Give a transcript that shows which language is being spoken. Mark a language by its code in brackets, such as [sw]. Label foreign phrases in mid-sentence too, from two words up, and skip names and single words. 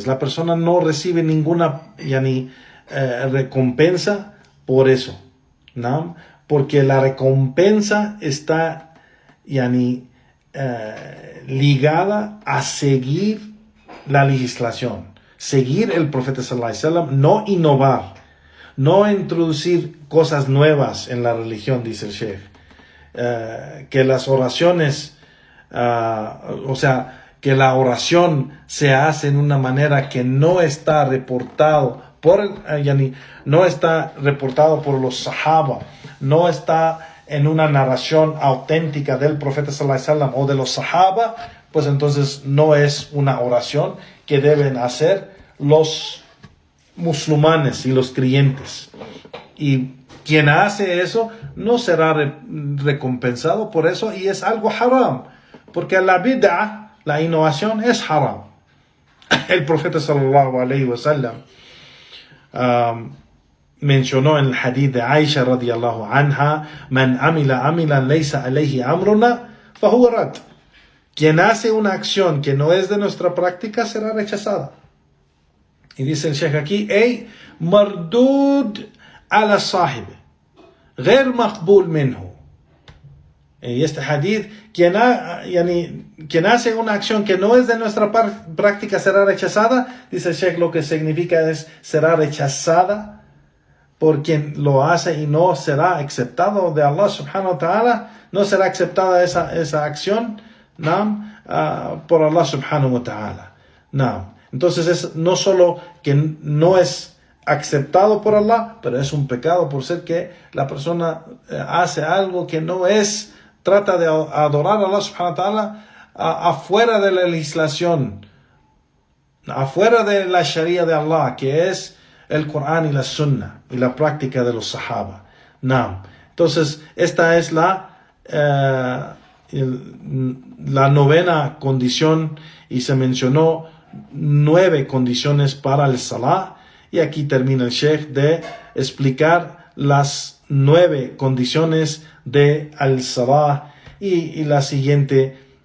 [es] La persona no recibe ninguna recompensa por eso, ¿no? Porque la recompensa está ligada a seguir la legislación, seguir el profeta [ar] صلى الله عليه وسلم, [es] no innovar, no introducir cosas nuevas en la religión, dice el Sheikh. Que las oraciones, que la oración se hace en una manera que no está reportado no está reportado por los sahaba, no está en una narración auténtica del profeta [ar] صلى الله عليه وسلم [es] o de los sahaba, pues entonces no es una oración que deben hacer los musulmanes y los creyentes. Y quien hace eso no será recompensado por eso, y es algo haram, porque la bid'ah, la innovación, es haram. El profeta [ar] صلى الله عليه وسلم [es] mencionó en el hadith de Aisha [ar] رضي الله عنها: من عمل عملا ليس عليه أمرنا فهو رد. [es] Quien hace una acción que no es de nuestra práctica será rechazada. Y dice el Sheikh aquí: [ar] أي مردود على صاحبه غير مقبول منه. [es] Y este hadith, quien hace una acción que no es de nuestra práctica será rechazada, dice el Sheikh, lo que significa es será rechazada por quien lo hace y no será aceptado de Allah [ar] سبحانه وتعالى, [es] no será aceptada esa acción por Allah [ar] سبحانه وتعالى. [es] Entonces es no solo que no es aceptado por Allah, pero es un pecado por ser que la persona hace algo que no es, trata de adorar a Allah [ar] سبحانه وتعالى [es] afuera de la legislación, afuera de la sharia de Allah, que es el Corán y la Sunna y la práctica de los sahaba. Entonces esta es la novena condición, y se mencionó 9 condiciones para el salah, y aquí termina el Sheikh de explicar las 9 condiciones de al salah, y la siguiente